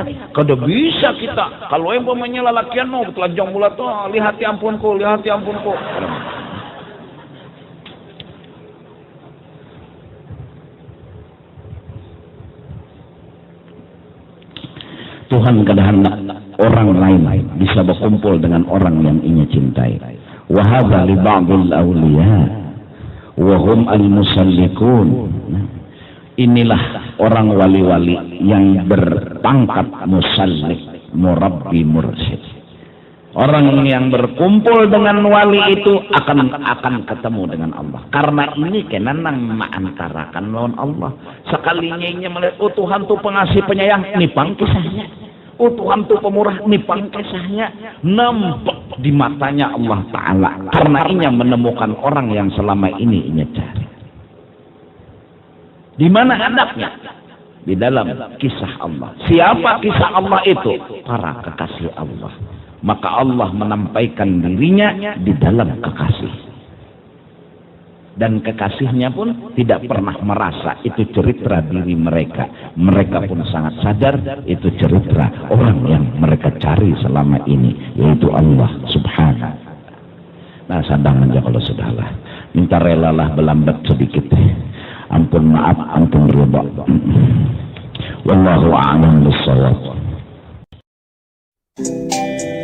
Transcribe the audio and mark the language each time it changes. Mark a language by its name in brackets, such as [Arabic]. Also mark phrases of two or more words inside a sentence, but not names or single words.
[Banjar] Kada bisa kita kalau yang pemainnya lalakian telanjang bulat tuh lihat ya ampunku. Tuhan kada hendak orang lain bisa berkumpul dengan orang yang ia cintai. [Arabic] وهذا لبعض الأولياء وهم المسلكون. [Indonesian] Inilah orang wali-wali yang berpangkat musallik, murabbi, mursyid. Orang yang berkumpul dengan wali itu akan ketemu dengan Allah. [Banjar] Karena ini kena nang maantarakan lawan Allah. Sekalinya ini melihat, oh Tuhan tu pengasih penyayang, nipang kisahnya. Oh Tuhan tu pemurah, nipang kisahnya. [Indonesian] Nampak di matanya Allah Ta'ala. Karena ini menemukan orang yang selama ini ia cari. Di mana hadapnya? Di dalam kisah Allah. Siapa kisah Allah itu? Para kekasih Allah. Maka Allah menampaikan dirinya di dalam kekasih. Dan kekasihnya pun tidak pernah merasa itu cerita diri mereka. Mereka pun sangat sadar itu cerita orang yang mereka cari selama ini. Yaitu Allah Subhanahu. [Banjar] Nah sadang aja kalau sudahlah. Minta relalah belambat sedikit. Ampun maaf, ampun ridha. [Arabic] والله أعلم بالصواب.